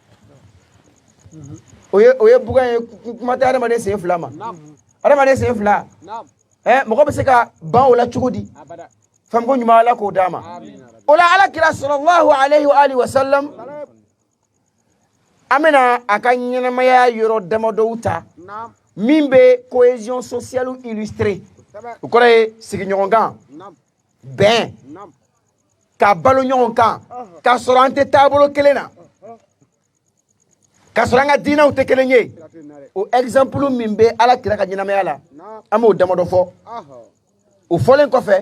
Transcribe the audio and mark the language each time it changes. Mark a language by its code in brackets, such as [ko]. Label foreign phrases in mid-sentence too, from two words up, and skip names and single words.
[bm] o ye bugan ye kuma tɛ adamaden sen fila ma adamaden sen fila mɔgɔ bɛ se ka ban o la cogo di fɛn ko ɲuman ala k'o d'a ma o la ala kira [ar] صلى الله عليه وعلى آله وسلم [bm] an bɛna a ka ɲɛnamaya yɔrɔ damadɔw ta min bɛ [fr] cohésion sociale illustrer [bm] o kɔrɔ ye sigiɲɔgɔnkan bɛn ka balo ɲɔgɔn kan k'a sɔrɔ an tɛ taabolo kelen na k'a sɔrɔ an ka diinɛw tɛ kelen ye o exemple min bɛ ala kira ka ɲɛnamaya la an b'o damadɔ fɔ o fɔlen kɔfɛ